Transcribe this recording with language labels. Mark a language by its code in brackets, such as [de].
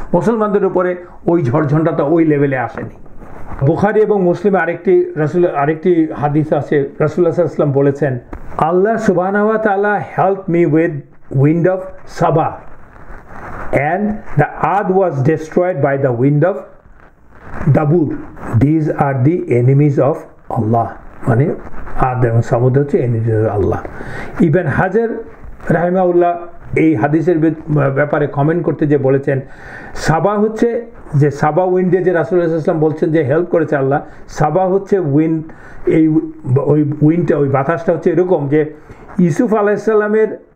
[bn] মুসলমানদের উপরে ওই ঝড়ঝঞ্ঝাটা ওই লেভেলে আসেনি। বুখারী এবং মুসলিমে আরেকটি হাদিস আছে, রাসূলুল্লাহ সাল্লাল্লাহু আলাইহি ওয়াসাল্লাম বলেছেন, আল্লাহ সুবহানাহু ওয়া তাআলা [en] Help me with wind of Saba and the earth was destroyed by the wind of Dabur. These are the enemies of Allah. [bn] মানে আদ এবং সামুদ হচ্ছে [en] Enemies of Allah. [bn] ইবন হাজার রাহিমাহুল্লাহ এই হাদিসের ব্যাপারে কমেন্ট করতে যে বলেছেন, সাবা হচ্ছে যে সাবা উইন্ডে যে রাসূলুল্লাহ সাল্লাল্লাহু আলাইহি ওয়াসাল্লাম বলছেন যে হেল্প করেছে আল্লাহ, সাবা হচ্ছে উইন্ড। এই ওই উইন্ডটা ওই বাতাসটা হচ্ছে এরকম যে ইউসুফ আলাইহিস সালামের